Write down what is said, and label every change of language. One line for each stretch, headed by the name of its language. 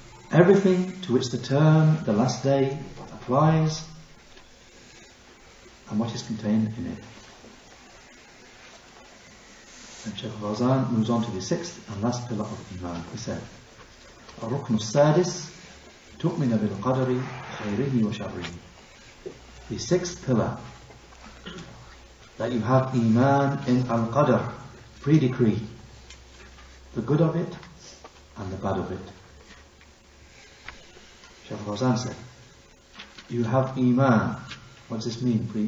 English: Everything to which the term the last day applies and what is contained in it. And Sheikh Al-Fawzan moves on to the sixth and last pillar of Iman. He said,
Arabic: الركن السادس تؤمن بالقدر خيره وشره.
English: The sixth pillar, that you have Iman in Al-Qadr, pre-decree, the good of it and the bad of it. Sheikh Al-Fawzan said, you have Iman. What does this mean?